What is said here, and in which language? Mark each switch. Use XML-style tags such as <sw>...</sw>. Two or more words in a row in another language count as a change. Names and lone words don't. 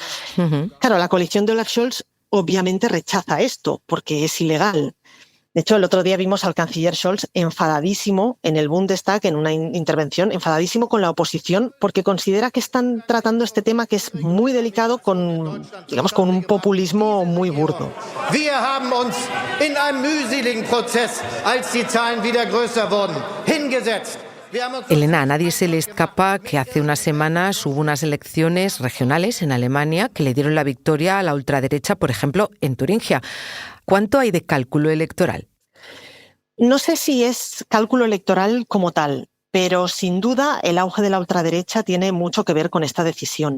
<es>Claro, la coalición de Olaf Scholz obviamente rechaza esto, porque es ilegal. De hecho, el otro día vimos al canciller Scholz enfadadísimo en el Bundestag, en una intervención, enfadadísimo con la oposición, porque considera que están tratando este tema que es muy delicado con un populismo muy burdo.</es> <de>Wir haben uns in einem mühseligen Prozess, als die Zahlen wieder größer wurden, hingesetzt.</de> <es>Elena, a nadie se le escapa que hace unas semanas hubo unas elecciones regionales en Alemania que le dieron la victoria a la ultraderecha, por ejemplo, en Turingia. ¿Cuánto hay de cálculo electoral? No sé si es cálculo electoral como tal, pero sin duda el auge de la ultraderecha tiene mucho que ver con esta decisión.</es>